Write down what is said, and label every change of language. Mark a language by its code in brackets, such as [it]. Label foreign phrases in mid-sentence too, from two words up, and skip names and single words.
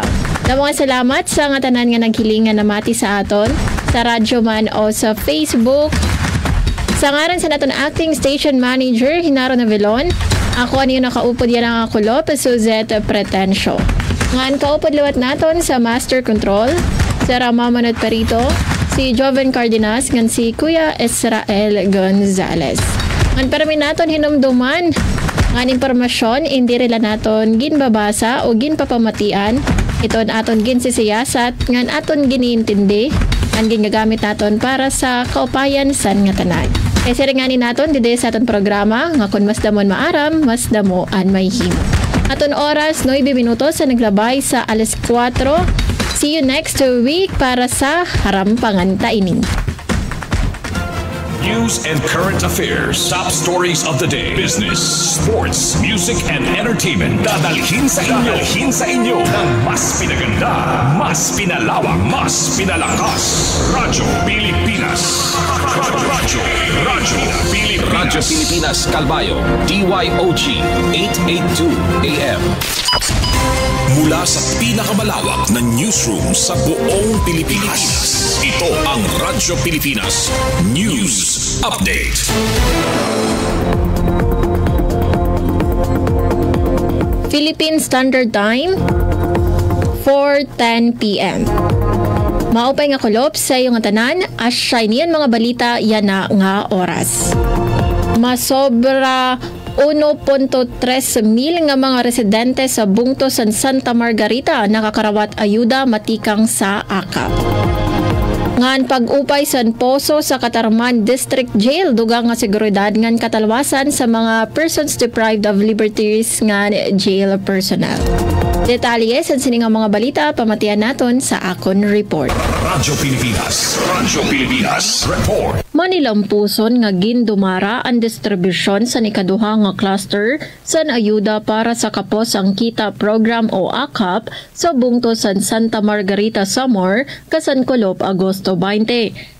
[war] Mga salamat sa nga tanan nga naghilingan na mati sa aton sa radyo man o sa Facebook. Sa ngaran sa naton acting station manager Hinaro Navilon, ako ano yung nakaupod yan ang akulop, Suzette Pretencio. Ngan kaupod liwat naton sa Master Control, si Rama Manot Perito, si Joven Cardenas, ngan si Kuya Israel Gonzalez. Ngan parami naton hinumduman, ngan impormasyon, hindi rila naton ginbabasa o ginpapamatian, iton aton ginsisiyasat, ngan aton giniintindi, ngan ginagamit naton para sa kaupayan san nga tanan. Kaya siringanin naton dide sa aton programa nga kung mas damon maaram, mas damo an may himo. Aton oras 9 minutos sa naglabay sa 4:00. [en] See you next week [war] para sa harampangan tainin. [en] News and current affairs, top stories of the day, business, sports, music, and entertainment. [tl] Dadalhin sa inyo ng mas pinaganda, mas pinalawak, mas pinalakas. Radyo Pilipinas. Radyo Pilipinas Calbayo, DYOG 882 AM. Mula sa pinakamalawak na newsroom sa buong Pilipinas, ito ang Radyo Pilipinas News Update. [en] Philippine Standard Time, 4:10 p.m. [war] Maupay nga kulop sa iyong tanan, asya niyan mga balita yan na nga oras. Masobra 1.3 mil nga mga residente sa bungto sa Santa Margarita nakakarawat ayuda matikang sa akap. Ngan pag-upay sa Poso sa Catarman District Jail dugang nga seguridad ngan katalwasan sa mga [en] persons deprived of liberties [war] ngan [en] jail personnel. [war] Detalye sa siningang mga balita pamatian naton sa Akon Report. Radyo Pilipinas Report. Manilampuson nga gindumara ang distribusyon sa ikaduha nga cluster sa ayuda para sa Kapos ang Kita Program o AKAP sa bungto san Santa Margarita Samar, Kasankolop, Agosto 20.